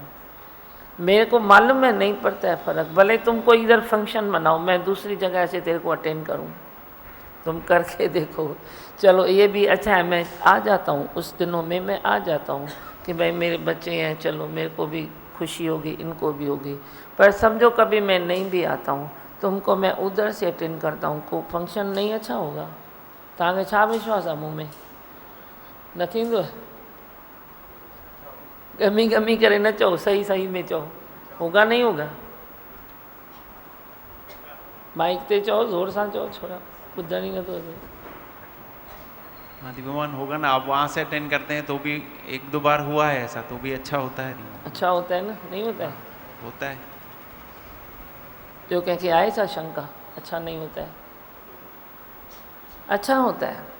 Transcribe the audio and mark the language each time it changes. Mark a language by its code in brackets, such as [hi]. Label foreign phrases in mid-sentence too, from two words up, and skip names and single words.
[hi] मेरे को मालूम है नहीं पड़ता है फ़र्क। भले तुम कोई इधर फंक्शन मनाओ, मैं दूसरी जगह से तेरे को अटेंड करूँ, तुम करके देखो, चलो ये भी अच्छा है, मैं आ जाता हूँ उस दिनों में, मैं आ जाता हूँ कि भाई मेरे बच्चे हैं, चलो मेरे को भी खुशी होगी, इनको भी होगी। पर समझो कभी मैं नहीं भी आता हूँ, तुमको मैं उधर से अटेंड करता हूँ, को फंक्शन नहीं अच्छा होगा? [sd] तव्हांखे छा विश्वास आहे मूं में? न थींदो? गमी गमी करे न चओ, सही सही में चओ, [hi] होगा नहीं होगा? [sd] माइक ते चओ, ज़ोर सां चओ, छोरा ॿुधण ई नथो अचे। [hi] हाँ दीवान होगा ना, आप वहाँ से अटेंड करते हैं तो भी एक दो बार हुआ है ऐसा, तो भी अच्छा होता है। अच्छा होता है ना, नहीं होता है? होता है। जो कह के आए सा शंका, अच्छा नहीं होता है? अच्छा होता है।